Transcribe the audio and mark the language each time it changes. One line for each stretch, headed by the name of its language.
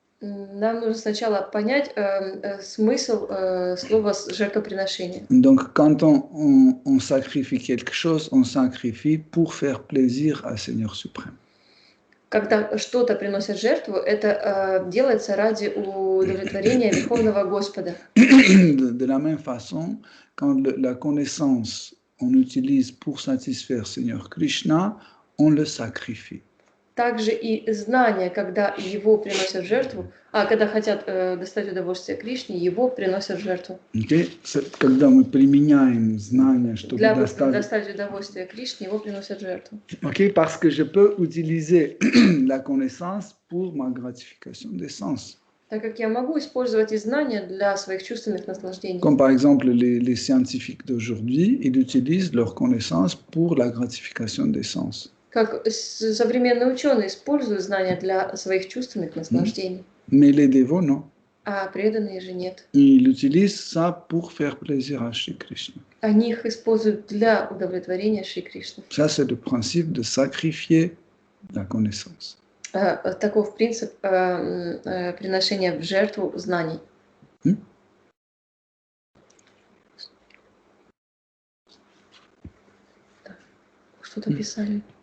Russian: нам нужно сначала понять смысл слова жертвоприношение.
French: Donc, quand on sacrifie quelque chose, on sacrifie pour faire plaisir à Seigneur suprême.
Russian: Когда что-то приносят жертву, это делается ради удовлетворения Верховного Господа.
French: De la même façon, quand la connaissance on utilise pour satisfaire Seigneur Krishna, on le sacrifie.
Russian: Также и знание, когда его приносят в жертву, когда хотят достать удовольствие Кришне, его приносят в жертву.
English: Okay?
Russian: Когда мы применяем знания, чтобы Для достать удовольствие Кришне, его приносят в жертву.
English: Okay?
French: Parce que je peux utiliser la connaissance pour ma gratification des sens.
Russian: Так как я могу использовать и знания для своих чувственных наслаждений.
French: Comme par exemple les scientifiques d'aujourd'hui, ils utilisent leur connaissance pour la gratification des sens.
Russian: Как современные ученые используют знания для своих чувственных наслаждений.
French: Mais les dévots, non.
Russian: А преданные же нет.
French: Ils utilisent ça pour faire plaisir à Shri Krishna.
Russian: Они их используют для удовлетворения Шри Кришны.
French: Ça, c'est le principe de sacrifier la connaissance.
Russian: Таков принцип приношения в жертву знаний. Что-то писали.